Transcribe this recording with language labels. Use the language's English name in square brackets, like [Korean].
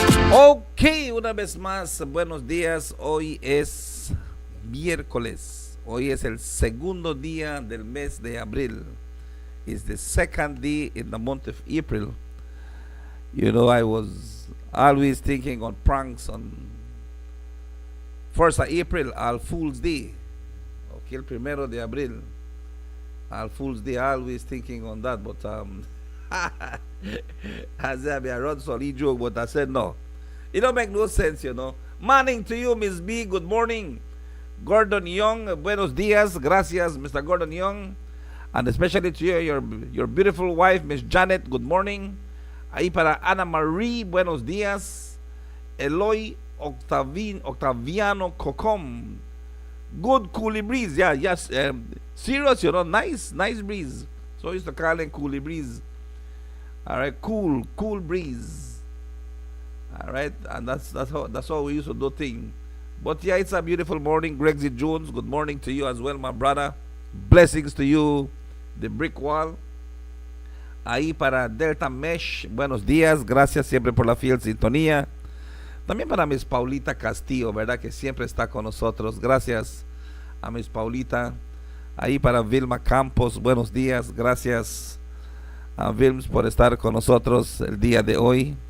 [Spanish] Ok, una vez más, buenos días. Hoy es miércoles. Hoy es el segundo día del mes de abril. [English] It's the second day in the month of April. You know, I was always thinking on pranks on 1st of April, All Fool's Day. [Spanish] Okay, el primero de abril, All Fool's Day. [English] Always thinking on that, but as I run solid joke, but I said no. It don't make no sense, you know. Morning to you, Miss B. Good morning. [Spanish] Gordon Young, buenos días. Gracias, Mr. Gordon Young. [English] And especially to you, your beautiful wife, Miss Janet, good morning. [Spanish] Ahí para Ana Marie, buenos días. [English] Eloy Octaviano Cocom, good coolie breeze. Yeah, yes, serious, you know, nice breeze. So I used to call it coolie breeze. All right, cool breeze. All right, and that's how we used to do things. But yeah, it's a beautiful morning. Gregsy Jones, good morning to you as well, my brother. Blessings to you, the brick wall. [Spanish] Ahí para Delta Mesh, buenos días, gracias siempre por la fiel sintonía. También para Miss Paulita Castillo, ¿verdad? Que siempre está con nosotros. Gracias a Miss Paulita. Ahí para Vilma Campos, buenos días, gracias a Vilms por estar con nosotros el día de hoy.